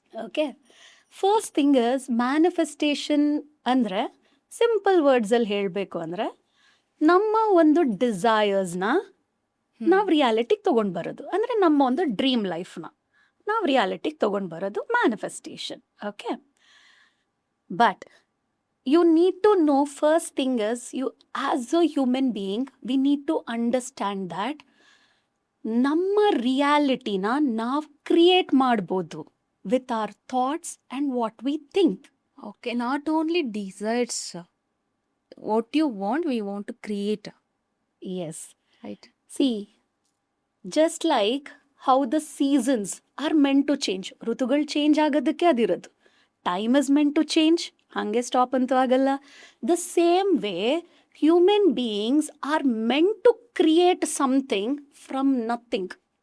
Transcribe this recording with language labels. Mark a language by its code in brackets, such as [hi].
[en] okay, first thing is [kn] manifestation ಅಂದರೆ simple ವರ್ಡ್ಸಲ್ಲಿ ಹೇಳಬೇಕು ಅಂದರೆ ನಮ್ಮ ಒಂದು ಡಿಸೈರ್ಸ್ನ ನಾವು ರಿಯಾಲಿಟಿಗೆ ತೊಗೊಂಡು ಬರೋದು, ಅಂದರೆ ನಮ್ಮ ಒಂದು ಡ್ರೀಮ್ ಲೈಫ್ನ ನಾವು ರಿಯಾಲಿಟಿಗೆ ತೊಗೊಂಡು ಬರೋದು manifestation. [en] okay, but you need to know, first thing is, you as a human being we need to understand that [kn] ನಮ್ಮ ರಿಯಾಲಿಟಿನ ನಾವು ಕ್ರಿಯೇಟ್ ಮಾಡ್ಬೋದು [en] With our thoughts and what we think. Okay, not only desires, what you want we want to create, yes, right? See, just like how the seasons are meant to change, [kn] ಋತುಗಳು change ಆಗೋದಕ್ಕೆ ಅದಿರೋದು. [en] time is meant to change, [kn] ಹಾಗೆ stop ಅಂತೂ ಆಗಲ್ಲ. [en] the same way human beings are meant to create something from nothing,